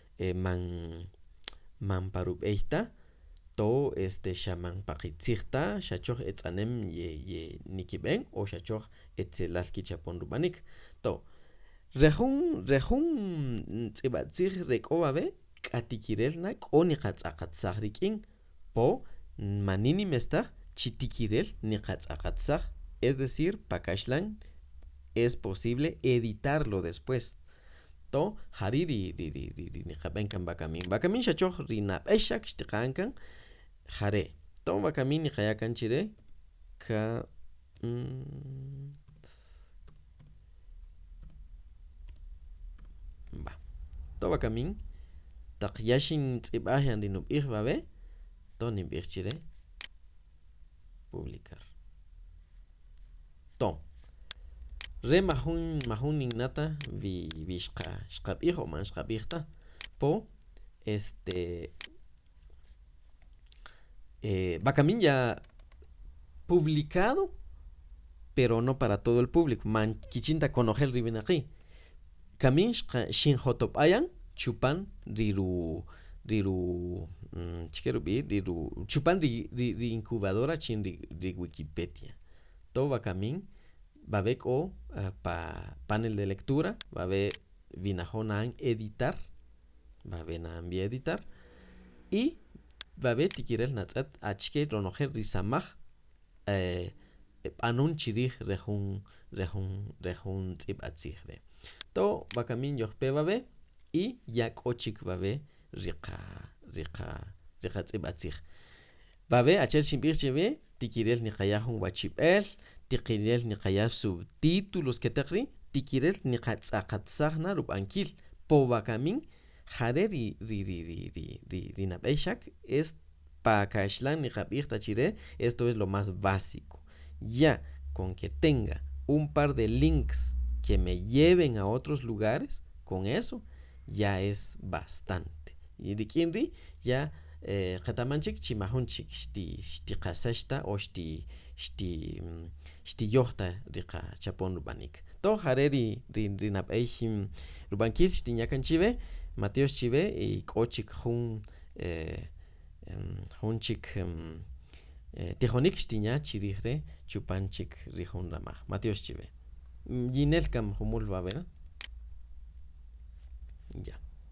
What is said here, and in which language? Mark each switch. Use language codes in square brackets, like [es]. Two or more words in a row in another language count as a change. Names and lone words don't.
[cak] man parub'eyta to xaman paqitzijta xachoj etz'anem ye nikib'en o xachoj etzelal kichapon rub'anik to rejun tz'ib'atzij re k'o babe k'atikirel na k'o niqatz'aqatsaj rik'in po manini mestaj chitikirel niqatz'aqatsaj [es] es decir [cak] pakaxlan [es] es posible editarlo después [cak] to jari ri niqab'enkan bakamin xachoj ri nab'exak xtiqankan jare to bakamin niqayakan chire ka va to bakamin taq yaxin tz'ib'aj ri nub'ij babe to nib'ij chire publicar to re majun ninnata vi xqab'ij o man xqab'ijta po bakamin [es] ya publicado pero no para todo el público [cak] man kichinta conojel ribinaqi kamin shinjotop'ayan chupan riru chikeru b'ij riru chupan ri incubadora chin ri Wikipedia to bakamin babe k'o [es] panel de lectura [cak] babe vinajon an editar babe na'an vi editar y vabe tikirel natzat achke ronojer risamaj anun chirij rejun tz'ibatzij de to bakamin yojpe vabe y yak ochik vabe riqa tz'ibatzij vabe achel shimbir cheve tikirel niqayajun wachib'el tiqirel niqaya subtítulos ketaqri tikirel niqatz'aqatzajna rub'ankil po bakamin jare ri nab'eyxak es pakaxlan niqab'ij tachire [es] esto es lo más básico ya con que tenga un par de links que me lleven a otros lugares con eso ya es bastante [cak] y rikinri ya qatamanchik chimajunchik shti qasashta o [es] shti yohta riqa chapon rub'anik to jare ri nab'ey rub'ankil shti ñakanchive Mateos chive y k'ochik junchik tijonik shtiña chirij re chupanchik rijun ramaj Mateos chive yinel kam jumul va, ¿verdad? Ya.